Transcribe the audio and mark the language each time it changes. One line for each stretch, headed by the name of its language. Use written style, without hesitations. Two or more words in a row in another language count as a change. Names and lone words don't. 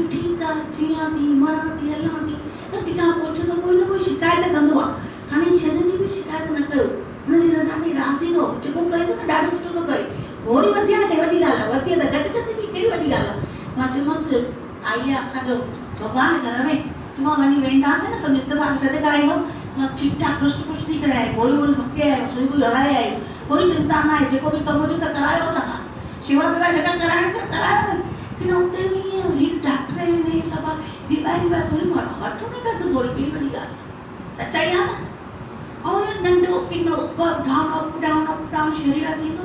Sindhi: ठीकु आहे जीअं थी मरां थी हलां थी न किथां पुछो त कोई न कोई शिकायत कंदो आहे हाणे शरीर जी बि शिकायत न कयो हुनजी रज़ा ते राज़ी रहो जेको करे थो न ॾाढो सुठो थो करे गोरी वधी आहे न कहिड़ी वॾी ॻाल्हि आहे वधी आहे त घटि छॾी बि कहिड़ी वॾी ॻाल्हि आहे मां चयोमांसि आई आहे असांजो भॻवानु घर में चयो वञी वेंदासीं न सभु नितभाग सॾु कराईंदो मां ठीकु ठाक पुष्ट पुष्ट थी करे आई गोरी वोरी फके आई सुई वुई हलाए आई कोई चिंता न आहे जेको बि कमु हुजे त करायो असां शेवा वेवा जेका कराइण करायो न की न उते बि ईअं हीअ डॉक्टर आहिनि सभु ॾींहुं थोरी वठो न कर थोरी कहिड़ी वॾी ॻाल्हि सचाई आहे न ऐं इहो नंढो किनो
English: up down
Sindhi: शरीर थींदो